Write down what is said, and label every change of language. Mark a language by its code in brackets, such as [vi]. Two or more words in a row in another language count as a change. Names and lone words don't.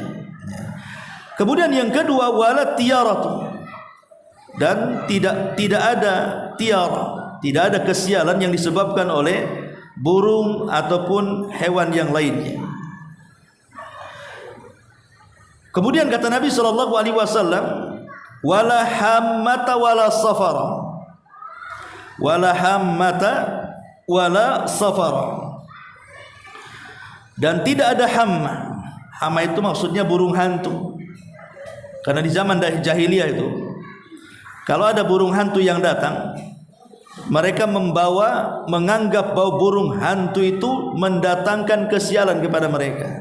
[id] Kemudian yang kedua, [ar] ولا طيرة, [id] dan tidak ada tiara, tidak ada kesialan yang disebabkan oleh burung ataupun hewan yang lainnya. Kemudian kata Nabi SAW, [ar] ولا هامة ولا صفر، ولا هامة ولا صفر, [id] dan tidak ada hamma. Hamma itu maksudnya burung hantu. Karena di zaman jahiliyah itu, kalau ada burung hantu yang datang, mereka menganggap bahwa burung hantu itu mendatangkan kesialan kepada mereka.